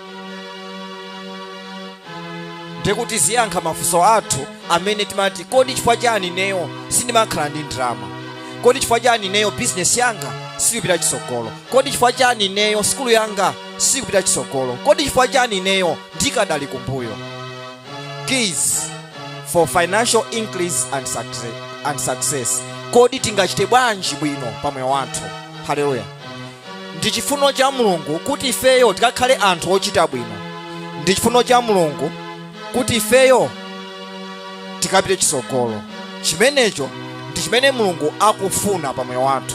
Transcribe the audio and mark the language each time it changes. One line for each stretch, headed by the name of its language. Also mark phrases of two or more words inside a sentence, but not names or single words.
Nyanja: Ndikuti ziyankha mafunso athu amene timati kodi chifukwa chani neyo sindimakhala ndi ndalama, kodi chifukwa chani neyo business yanga sikupita chisogolo, kodi chifukwa chani neyo skulu yanga sikupita chisogolo, kodi chifukwa chani neyo ndikadali kumbuyo.
English: Keys for financial increase and success.
Nyanja: Kodi tingachite bwanji bwino pamoyo wathu? Haleluya. Ndi chifuno cha Mulungu kuti ifeyo tikakhale anthu ochita bwino. Ndi chifuno cha Mulungu kuti ifeyo tikapite chisogolo. Chimenecho ndi chimene Mulungu akufuna pamoyo wathu.